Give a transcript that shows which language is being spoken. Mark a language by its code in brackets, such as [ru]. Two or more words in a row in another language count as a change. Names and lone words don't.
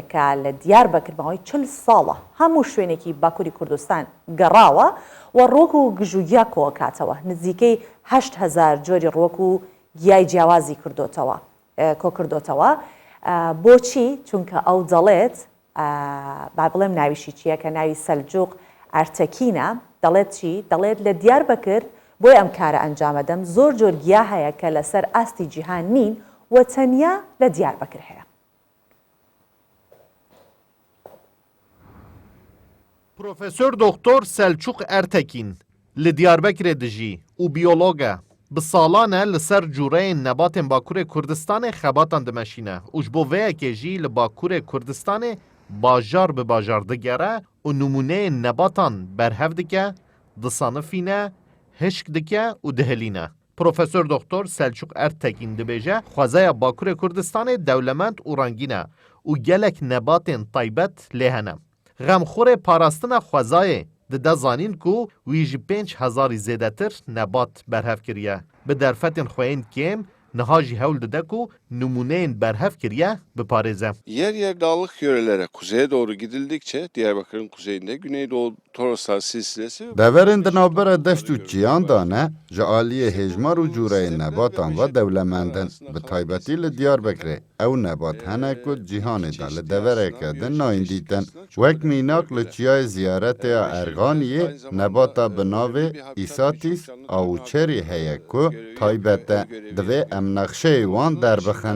[ckb] کە لە دیاربەکرمەوەی 40 ساڵە هەموو شوێنێکی باکووری کوردستان گەڕاوە و ڕۆک و گژوگیا کۆکاتەوە نزیکەی 8,000 جۆری ڕۆک و گیای جیاوازی کۆکردۆتەوە بۆچی چونکە ئەو دەڵێت با بڵێم ناویشی چییە کە ناوی سەلجوق ئەرتەکینە دەڵێت چی دەڵێت لە دیاربەکر بۆی ئەم کارە ئەنجامەدەم زۆر جۆر گیا هەیە کە لەسەر ئاستی جیهان نین و تەنیا لە دیاربەکر هەیە. پروفسور دکتۆر سەلچوق ئەرتەکین لە دیاربەکرێ دژی و بیۆلۆگە [ku] bi salan e li ser cûreyên nebatên Bakurê Kurdistanê xebatan dimeşîne û ji bo veyekê jî li Bakurê Kurdistanê bajar bi bajar digere û numûneyên nebatan berhev dike, disanifîne, hişk dike û dihilîne. Profesör Doktor Selçuk Ertekin dibêje xwezeya Bakurê Kurdistanê dewlemend û rengîn e û gelek nebatên taybet lê hene. Xemxorê parastina xwezayê dide zanîn ku wî ji 5,000 zêdetir nebat berhev kiriye. Bi derfetên xweyên kêm niha jî hewl dide ku numûneyên berhev kiriye biparêze. [tr] Yer yer dağlık yörelere kuzeye doğru gidildikçe Diyarbakır'ın kuzeyinde Güneydoğu Toroslar silsilesi [ku] deverên di navbera deşt û çiyan de ne ji aliyê hêjmar û cûreyên nebatan ve dewlemendin bi taybetî li Diyarbekirê ew nebat hene ku cîhanê de li devereke din nayîn dîtin wek mînak li çiyayê ziyaretê ya Erganiyê nebata bi navê îsatîs awçerî heye ku taybet e divê em nexşeyê wan derbixin.